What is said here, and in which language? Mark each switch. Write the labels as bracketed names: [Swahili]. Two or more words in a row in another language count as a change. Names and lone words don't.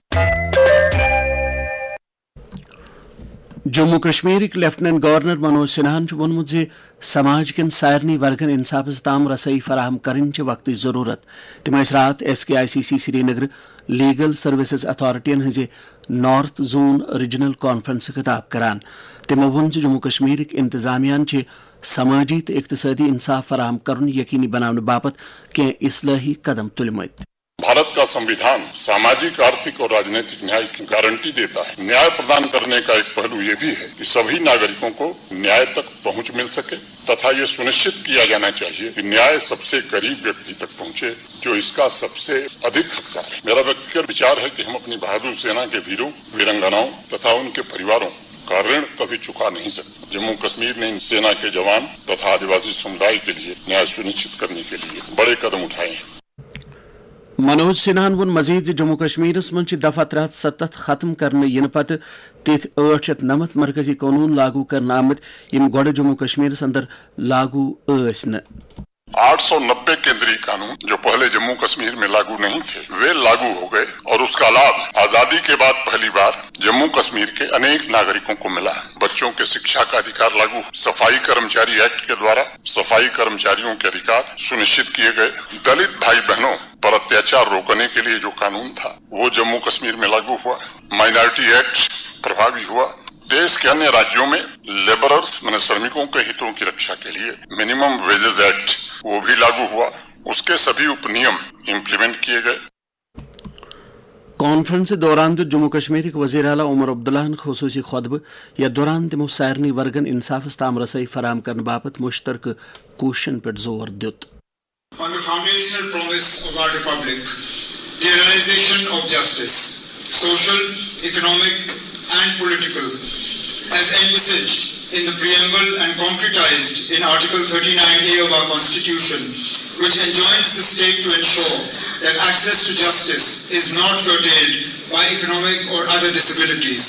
[Kashmiri] جموں کشمیر لیفٹننٹ گورنر منوج سنہان وونمت سماج کن سارنی ورگن انصافس تام رسائی فراہم کرن وقت ضرورت تم رات SKICC سری نگر لیگل سروسز اتھارٹین ہز نارتھ زون ریجنل کانفرنس خطاب کران تمو وون جموں کشمیر انتظامیہ سماجی تو اقتصادی انصاف فراہم کرن یقینی بنانے باپت کی اصلاحی قدم تلمت. [Hindi] भारत का संविधान सामाजिक आर्थिक और राजनीतिक न्याय की गारंटी देता है. न्याय प्रदान करने का एक पहलू यह भी है कि सभी नागरिकों को न्याय तक पहुँच मिल सके तथा यह सुनिश्चित किया जाना चाहिए कि न्याय सब से क़रीब व्यक्ति तक पहुँचे जो इस का सब से अधिक हक़दार है. मेरा व्यक्तिगत विचार है कि हम अपनी बहादुर सेना के वीरों वीरांगनाओं तथा उन के परिवारों का ऋण कभी चुका नहीं सकते. जम्मू कश्मीर ने सेना के जवान तथा आदिवासी समुदाय के लिए न्याय सुनिश्चित करने के लिए बड़े क़दम उठाए हैं. [Kashmiri] منوج سنہاہن وون مزید جموں کشمیر من دفعہ 370 ختم کرنے ین پتہ تتھ 890 مرکزی قانون لاگو کرنا آمت یم گوڑ جموں کشمیر اندر لاگو ٲسۍ نہٕ. [Hindi] 890 केंद्रीय क़ानून जो पहले जम्मू कश्मीर में लागू नहीं थे वह लागू हो गए और इस का लाभ आज़ादी के बाद पहली बार जम्मू कश्मीर के अनेक नागरिकों को मिला. बच्चों के शिक्षा का अधिकार लागू. सफ़ाई कर्मचारी एक्ट के द्वारा सफ़ाई कर्मचारियों के अधिकार सुनिश्चित किए गए. दलित भाई बहनों पर अत्याचार रोकने के लिए जो क़ानून था वह जम्मू कश्मीर में लागू हुआ. माइनॉरिटी एक्ट प्रभावी हुआ. देश के अन्य राज्यों में लेबरर्स यानी श्रमिकों के हितों की रक्षा के लिए मिनिमम वेजेज़ एक्ट वह भी लागू हुआ. इस के सभी उप नियम इम्प्लीमेंट किए गए. [Kashmiri] کانفرنس دوران دیت جموں کشمیر وزیر اعلیٰ عمر عبداللہ خصوصی خطبہ یتھ دوران تمو سارنی ورگن انصافس تام رسائی فراہم کرنے باپت مشترکہ کوششن پہ زور دیت. [English] On the foundational promise of our republic, the realization of justice, social, economic and political, as envisaged in the preamble and concretized in Article 39A of our Constitution, which enjoins the state to ensure that access to justice is not curtailed by economic or other disabilities.